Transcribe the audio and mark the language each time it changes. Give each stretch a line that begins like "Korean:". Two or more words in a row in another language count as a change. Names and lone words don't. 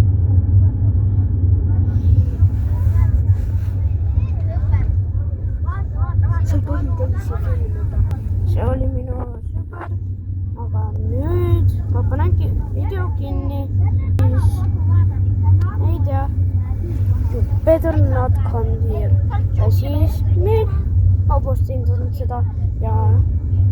Estonian: sa ei tohi teisi filmida. See oli minu sõber, aga nüüd ma panen video kinni, siis ei tea,
English: you better not come here
Estonian: ja siis nüüd ma postin seda ja